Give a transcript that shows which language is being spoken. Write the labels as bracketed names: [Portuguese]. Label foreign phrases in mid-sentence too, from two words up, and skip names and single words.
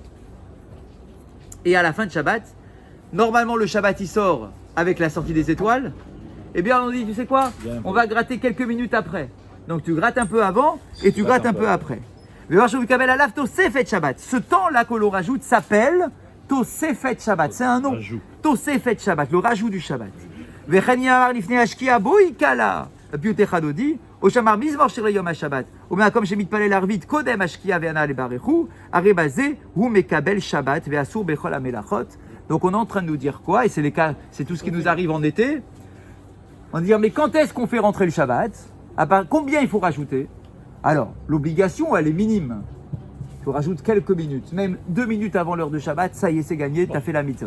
[French] Et à la fin de Shabbat, normalement le Shabbat il sort avec la sortie des étoiles. Eh bien, on dit, tu sais quoi? On va gratter quelques minutes après. Donc tu grattes un peu avant et tu grattes un peu après. Ce temps-là que l'on rajoute s'appelle [Hebrew] תוספת שבת. [French] C'est un nom. [Hebrew] תוספת שבת, [French] le rajout du Shabbat. [Hebrew] ואומר מזמור של יום השבת. ומקום שמתפלל ערבית קודם השקיעה ועונה לברכו, הרי בזה הוא מקבל שבת ואסור בכל המלאכות. [French] Donc on est en train de nous dire quoi? Et c'est les cas, c'est tout ce qui nous arrive en été. On dit mais quand est-ce qu'on fait rentrer le Shabbat? Combien il faut rajouter? Alors l'obligation elle est minime. Tu rajoutes quelques minutes, même 2 minutes avant l'heure de Shabbat, ça y est c'est gagné, tu as fait la mitzvah.